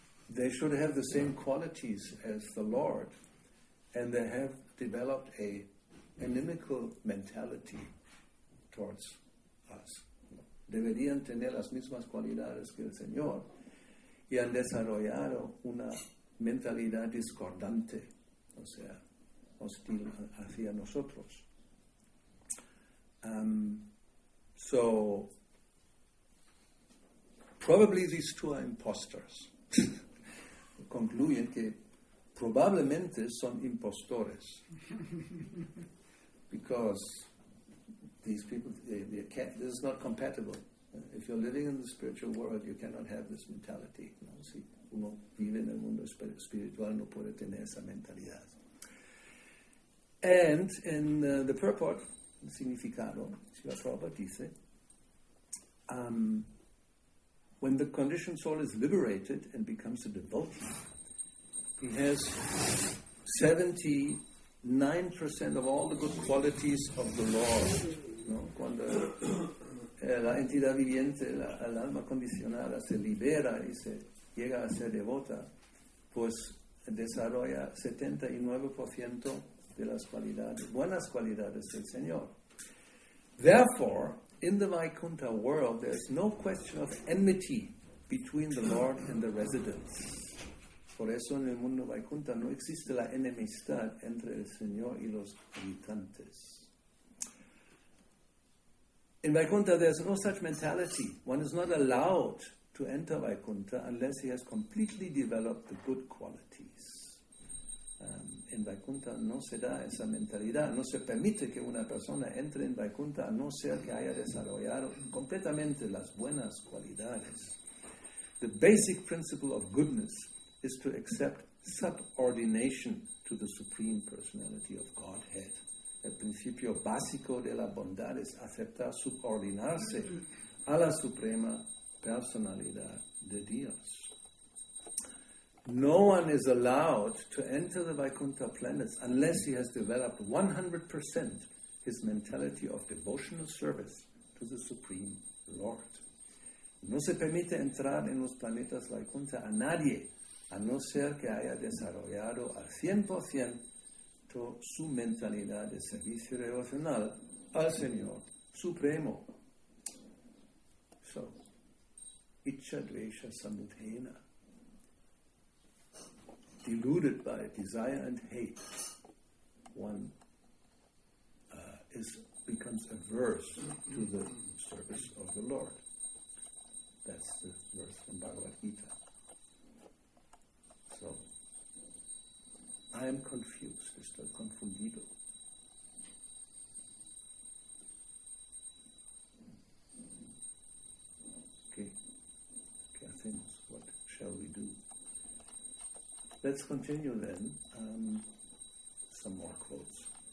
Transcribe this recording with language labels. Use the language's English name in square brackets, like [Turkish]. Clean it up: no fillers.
[English] They should have the same qualities as the Lord, and they have developed a inimical mentality towards us. [Spanish] Deberían tener las mismas cualidades que el Señor y han desarrollado una mentalidad discordante, o sea, hostil hacia nosotros. [English] So, probably these two are impostors. [Spanish] Concluyen que probablemente son impostores. [English] Because these people, they can't, this is not compatible. If you're living in the spiritual world, you cannot have this mentality. [Spanish] ¿No? Si uno vive en el mundo espiritual, no puede tener esa mentalidad. [English] And in the purport, [Spanish] el significado, [English] Srila Prabhupada dice, when the conditioned soul is liberated and becomes a devotee, he has 79% of all the good qualities of the Lord. [Spanish] ¿No? Cuando la entidad viviente, el alma condicionada, se libera y se llega a ser devota, pues desarrolla 79% de las cualidades, buenas cualidades del Señor. [English] Therefore, in the Vaikuntha world, there's no question of enmity between the Lord and the residents. [Spanish] Por eso en el mundo Vaikuntha no existe la enemistad entre el Señor y los habitantes. [English] In Vaikuntha, there's no such mentality. One is not allowed to enter Vaikuntha unless he has completely developed the good qualities. [Spanish] en Vaikuntha no se da esa mentalidad, no se permite que una persona entre en Vaikuntha a no ser que haya desarrollado completamente las buenas cualidades. [English] The basic principle of goodness is to accept subordination to the Supreme Personality of Godhead. [Spanish] El principio básico de la bondad es aceptar subordinarse a la Suprema Personalidad de Dios. [English] No one is allowed to enter the Vaikuntha planets unless he has developed 100% his mentality of devotional service to the Supreme Lord. [Spanish] No se permite entrar en los planetas Vaikuntha a nadie, a no ser que haya desarrollado al 100% su mentalidad de servicio devocional al Señor Supremo. [English] So, [Sanskrit] Icha Dvesha Samudhena, [English] deluded by desire and hate, one becomes averse to the service of the Lord. That's the verse from Bhagavad Gita. So, I am confused, [Spanish] estoy confundido. ¿Qué hacemos? [English] What shall we do? Let's continue then. Some more quotes.